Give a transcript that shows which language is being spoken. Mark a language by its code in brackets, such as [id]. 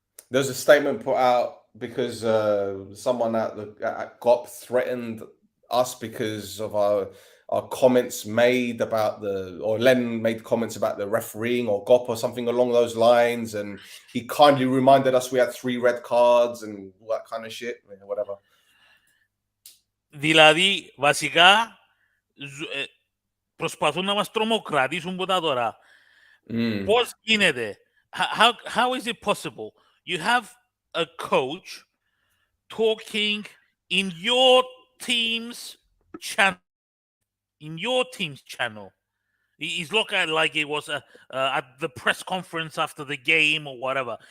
[en] there's a statement put out because someone at GOP threatened us because of our comments made about or Len made comments about the refereeing or GOP or something along those lines, and he kindly reminded us we had 3 red cards and all that kind of shit, whatever. [el] Δηλαδή, βασικά, προσπαθούν να μας τρομοκρατήσουν ποτά τώρα. Πώς γίνεται? [en] How is it possible? You have a coach talking in your team's channel. He's looking like it was at the press conference after the game or whatever.